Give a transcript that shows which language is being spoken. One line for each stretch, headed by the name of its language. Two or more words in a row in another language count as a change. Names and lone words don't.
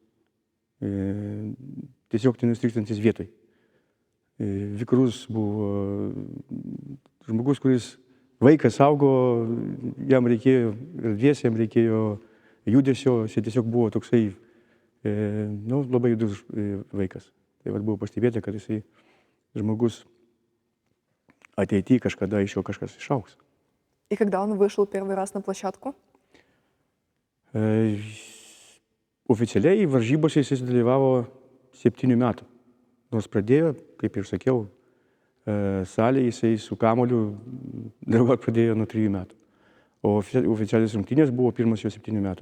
Lithuanian: Tiesiog nenustrykstantis vietoj. Vikrus buvo žmogus, kuris vaikas augo, jam reikėjo erdvės, jam reikėjo judesio, jis tiesiog buvo toksai labai judrus vaikas. Tai buvo pastebėta, kad jisai žmogus ateityje kažkada iš jo kažkas išaugs.
Russian: И когда он вышел первый раз на площадку?
Lithuanian: Oficialiai varžybose jis dalyvavo 7 metų. Nors pradėjo, kaip ir sakiau, salėje jisai su kamoliu dalyvauti pradėjo nuo 3 metų. O oficialios rungtynės buvo pirmas jo 7 metų.